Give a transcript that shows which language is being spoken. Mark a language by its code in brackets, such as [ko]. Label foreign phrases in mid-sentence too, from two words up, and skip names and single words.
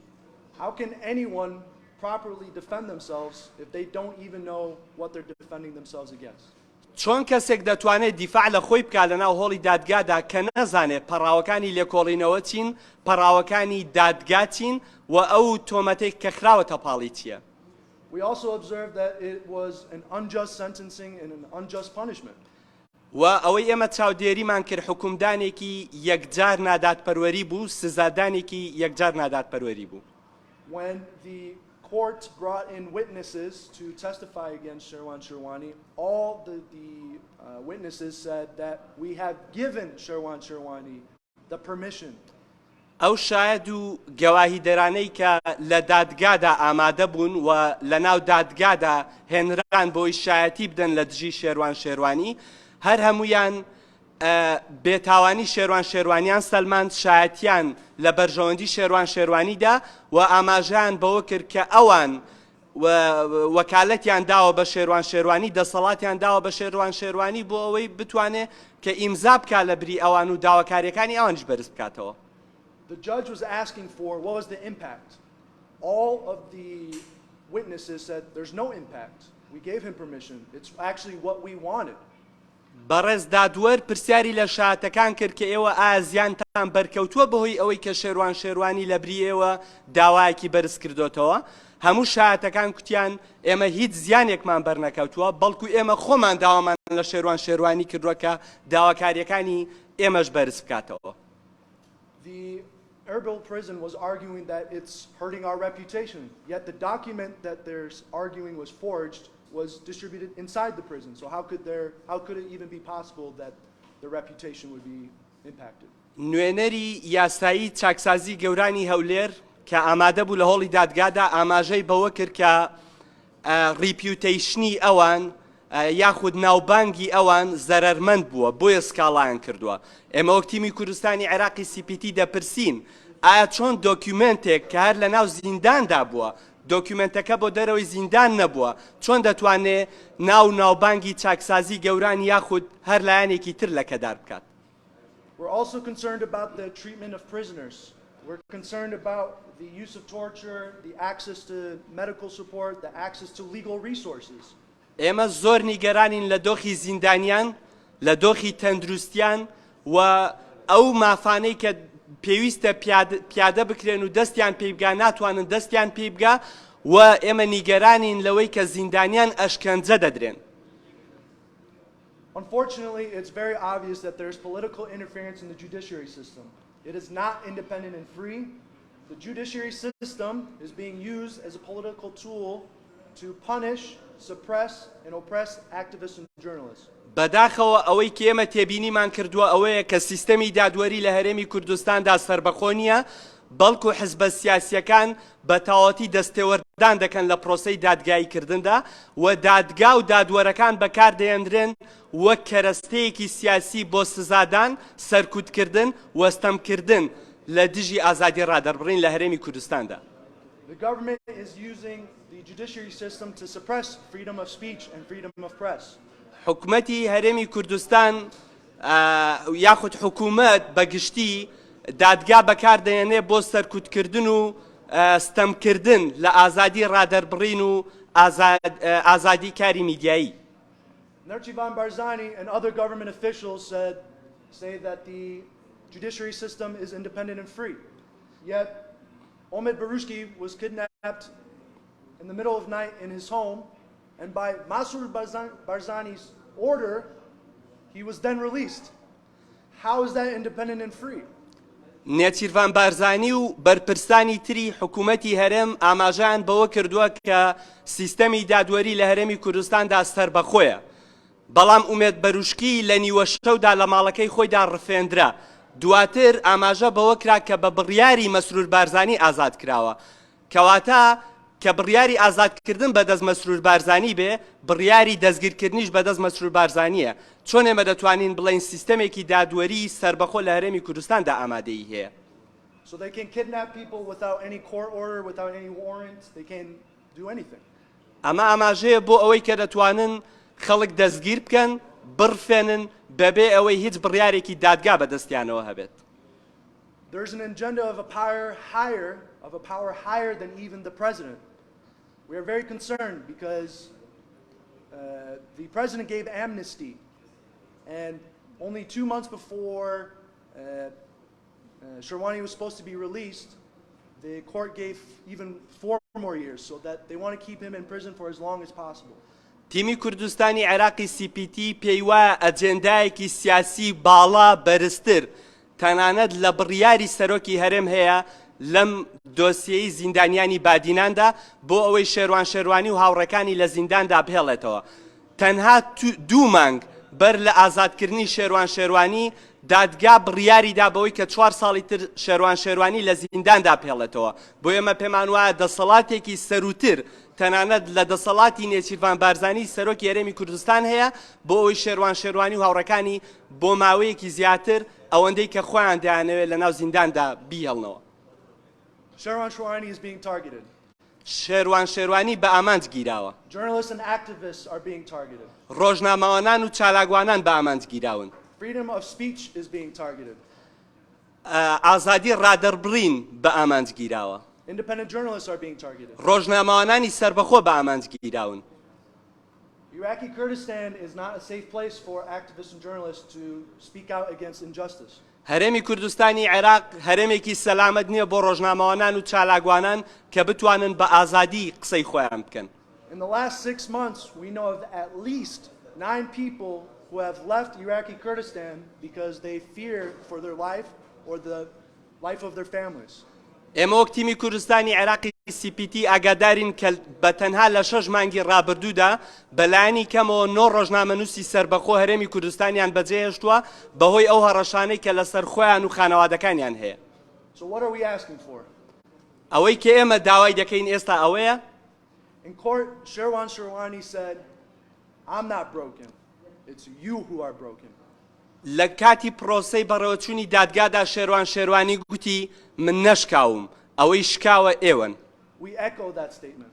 [en] How can anyone properly defend themselves if they don't even know what they're defending themselves against? [ckb] چۆن کەسێک دەتوانێت دیفاع لە خۆی بکات لە ناو هۆڵی دادگادا کە نەزانێت پەڕاوەکانی لێکۆڵینەوە چین، پەڕاوەکانی دادگا چین و ئەو تۆمەتێک کە خراوەتە پاڵی چییە؟ [en] We also observed that it was an unjust sentencing and an unjust punishment. [ckb] و ئەوەی ئێمە چاودێریمان کرد حکومدانێکی یەکجار نادادپەروەری بوو، سزادانێکی یەکجار نادادپەروەری بوو. [en] When the court brought in witnesses to testify against شێروانی, all the witnesses said that we have given شێروانی the permission. [ckb] ئەو شاهد و گەواهی دەرانەی کە لە دادگادا ئامادە بوون و لە ناو دادگادا هێنران بۆی شایەتی بدەن لە دژی شێروانی، هەر هەمویان بێتاوانی شێروانیان سەلماند، شایەتیان لە بەرژەوەندی شێروانیدا و ئاماژەیان بەوە کرد کە ئەوان وەکالەتیان داوە بە شێروانی، دەسەڵاتیان داوە بە شێروانی بۆ ئەوەی بتوانێت کە ئیمزا بکات لە بری ئەوان و داواکاریەکانی ئەوانش بەرز بکاتەوە. [en] The judge was asking for what was the impact. All of the witnesses said there's no impact. We gave him permission. It's actually what we wanted. [ckb] بەڕێز دادوەر پرسیاری لە شایەتەکان کرد کە ئێوە ئایا زیانتان بەرکەوتووە بەهۆی ئەوەی کە شێروانی لە بری ئێوە داوایەکی بەرز کردوتەوە؟ هەموو شایەتەکان کوتیان ئێمە هیچ زیانێکمان بەرنەکەوتووە، بەڵکو ئێمە خۆمان داوامان لە شێروانی کردووە کە داواکاریەکانی ئێمەش بەرز بکاتەوە. [en] The Erbil prison was arguing that it's hurting our reputation, yet the document that they're arguing was forged was distributed inside the prison. So how could it even be possible that the reputation would be impacted? [ckb] نوێنەری یاسایی چاکسازی گەورانی هەولێر کە ئامادە بوو لە هۆڵی دادگادا ئاماژەی بەوە کرد کە ریپیوتیشنی ئەوان یاخود ناوبانگی ئەوان زەرەرمەند بووە بۆیە سکاڵایان کردووە. ئێمە وەک تیمی کوردستانی عێراقی CPT دەپرسین ئایا چۆن دۆکیومنتێک کە هەر لە ناو زینداندا بووە، دۆکیومنتەکە بۆ دەرەوەی زیندان نەبووە، چۆن دەتوانێت ناوبانگی چاکسازی گەوران یاخود هەر لایەنێکی تر لەکەدار بکات؟ [en] We're also concerned about the treatment of prisoners. We're concerned about the use of torture, the access to medical support, the access to legal resources. [ckb] ئێمە زۆر نیگەرانین لە دۆخی زیندانیان، لە دۆخی تەندروستیان و ئەو مافانەی کە پێویستە پیادە بکرێن و دەستیان پێ بگا ناتوانن دەستیان پێ بگا و ئێمە نیگەرانین لەوەی کە زیندانیان ئەشکەنجە دەدرێن. [en] Unfortunately, it's very obvious that there's political interference in the judiciary system. It is not independent and free. The judiciary system is being used as a political tool to punish, suppress, and oppress activists and journalists. [ckb] بەداخەوە ئەوەی کە ئێمە تێبینیمان کردووە ئەوەیە کە سیستەمی دادوەری لە هەرێمی کوردستاندا سەربەخۆ نییە، بەڵکو حزبە سیاسیەکان بە تەواوەتی دەستێوەردان دەکەن لە پرۆسەی دادگاییکردندا و دادگا و دادوەرەکان بەکاردەهێنرێن وەک کەرەستەیەکی سیاسی بۆ سزادان، سەرکوتکردن و ستەمکردن لە دژی ئازادی ڕادەربڕین لە هەرێمی کوردستاندا. [en] The government is using the judiciary system to suppress freedom of speech and freedom of press. [ckb] حکومەتی هەرێمی کوردستان یاخود حکوومەت بەگشتی دادگا بەکاردەهێنێ بۆ سەرکوتکردن و ستەمکردن لە ئازادی ڕادەربڕین و ئازادی کاری میدیایی. [en] Nerchivan Barzani and other government officials say that the judiciary system is independent and free. Yet, Omid Barushki was kidnapped in the middle of the night in his home, and by Masroor Barzani's order, he was then released. How is that independent and free? [ckb] نێچیروان بارزانی و بەرپرسانی تری حکوومەتی هەرێم ئاماژیان بەوە کردووە کە سیستەمی دادوەری لە هەرێمی کوردستاندا سەربەخۆیە، بەڵام ئومێد بەروشکی لە نیوە شەودا لە ماڵەکەی خۆیدا ڕفێندرا. دواتر ئاماژە بەوە کرا کە بە بڕیاری مەسرور بارزانی ئازاد کراوە، کەواتە کە بڕیاری ئازادکردن بەدەست مەسرور بارزانی بێ، بڕیاری دەستگیرکردنیش بەدەست مەسرور بارزانیە. چۆن ئێمە دەتوانین بڵێین سیستەمێکی دادوەری سەربەخۆ لە هەرێمی کوردستاندا ئامادەیی هەیە؟ [en] So they can kidnap people without any court order, without any warrant. They can do anything. [ckb] ئەمە ئاماژەیە بۆ ئەوەی کە دەتوانن خەڵک دەستگیر بکەن، بڕفێنن بەبێ ئەوەی هیچ بڕیارێکی دادگا بەدەستیانەوە هەبێت. [en] There's an agenda of a power higher than even the president. We are very concerned because the president gave amnesty, and only 2 months before Shērouani was supposed to be released, the court gave even 4 more years, so that they want to keep him in prison for as long as possible. [ckb] تیمی کوردستانی عێراقی CPT پێی وایە ئەجێندایەکی سیاسی باڵا بەرزتر تەنانەت لە بڕیاری سەرۆکی هەرێم هەیە لەم دۆسیەی زیندانیانی بادیناندا بۆ ئەوەی شێروان شێروانی و هاوڕەکانی لە زینداندا بهێڵێتەوە. تەنها 2 مانگ بەر لە ئازادکردنی شێروان شێروانی دادگا بڕیاری دا بەوەی کە 4 ساڵی تر شێروان شێروانی لە زینداندا بهێڵێتەوە. بۆ ئێمە پێمان وایە دەسەڵاتێکی سەروتر تەنانەت لە دەسەڵاتی نێچیروان بارزانی سەرۆکی هەرێمی کوردستان هەیە بۆ ئەوەی شێروان شێروانی و هاوڕەکانی بۆ ماوەیەکی زیاتر ئەوەندەی کە خۆیان دەیانەوێت لە ناو زینداندا بیهێڵنەوە. [en] Shērouan Shērouani is being targeted. [ckb] شێروان شێروانی بە ئامانج گیراوە. [en] Journalists and activists are being targeted. [ckb] ڕۆژنامەوانان و چالاکوانان بە ئامانج گیراون. [en] Freedom of speech is being targeted. [ckb] ئازادی ڕادەربڕین بە ئامانج گیراوە. [en] Independent journalists are being targeted. [ckb] ڕۆژنامەوانانی سەربەخۆ بە ئامانج گیراون. [en] Iraqi Kurdistan is not a safe place for activists and journalists to speak out against injustice. [ckb] هەرێمی کوردستانی عێراق هەرێمێکی سەلامەت نییە بۆ ڕۆژنامەوانان و چالاکوانان کە بتوانن بە ئازادی قسەی خۆیان بکەن. [en] In the last 6 months, we know of at least 9 people who have left Iraqi Kurdistan because they fear for their life or the life of their families. [ckb] ئێمە وەک تیمی کوردستانی عێراقی CPT ئاگادارین کە بە تەنها لە 6 مانگی ڕابردوودا بەلایانی کەمەوە 9 ڕۆژنامەنووسی سەربەخۆ هەرێمی کوردستانیان بەجێهێشتووە بەهۆی ئەو هەڕەشانەی کە لەسەر خۆیان و خانەوادەکانیان هەیە. [en] So what are we asking for? [ckb] ئەوەی کە ئێمە داوای دەکەین ئێستا ئەوەیە. [en] In court, Shērouan Shērouani said, I'm not broken. It's you who are broken. [ckb] لە کاتی پرۆسەی بەڕێوەچوونی دادگادا شێروان شێروانی گوتی من نەشکاوم ئەوەی شکاوە ئێوەن. [en] We echo that statement.